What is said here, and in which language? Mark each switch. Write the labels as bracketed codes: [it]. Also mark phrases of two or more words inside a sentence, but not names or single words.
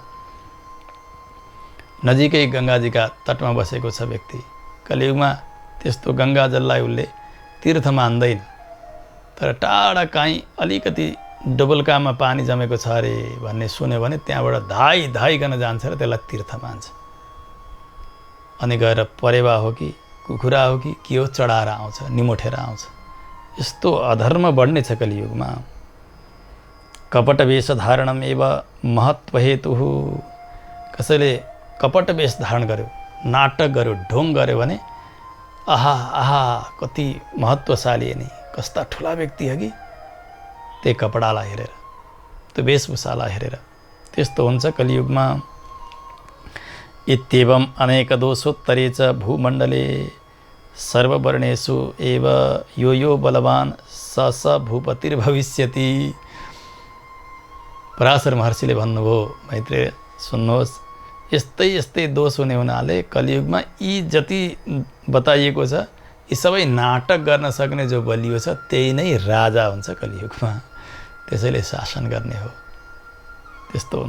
[ne] नजिकै गङ्गाजीका तटमा बसेको छ व्यक्ति, कलियुगमा त्यस्तो गङ्गा जललाई उसले तीर्थ मान्दैन, तर टाढा काहीँ अलिकति डबलकामा पानी जमेको छ अरे भन्ने सुन्यो भने त्यहाँबाट धाइकन जान्छ र त्यसलाई तीर्थ मान्छ। अनि गएर परेवा हो कि कुखुरा हो कि के हो चढाएर आउँछ, निमोठेर आउँछ। यस्तो अधर्म बढ्ने छ कलियुगमा। [sa] कपट वेश धारणम एव महत्व हेतु, [ne] कसैले कपट वेश धारण गर्यो, नाटक गर्यो, ढोङ गर्यो भने आहा आहा कति महत्त्वशाली नि, कस्ता ठुला व्यक्ति हो कि, त्यही कपडालाई हेरेर, त्यो वेशभूषालाई हेरेर। त्यस्तो हुन्छ कलियुगमा। [sa] इत्येवम् अनेक दोषोत्तरे च भूमण्डले सर्ववर्णेषु एव यो बलवान स भूपतिर्भविष्यति। [ne] पराशर महर्षिले भन्नुभयो, मैत्रेय सुन्नुहोस्, यस्तै दोष हुने हुनाले कलियुगमा यी जति बताइएको छ यी सबै नाटक गर्न सक्ने जो बलियो छ त्यही नै राजा हुन्छ कलियुगमा, त्यसैले शासन गर्ने हो। त्यस्तो हुन्छ।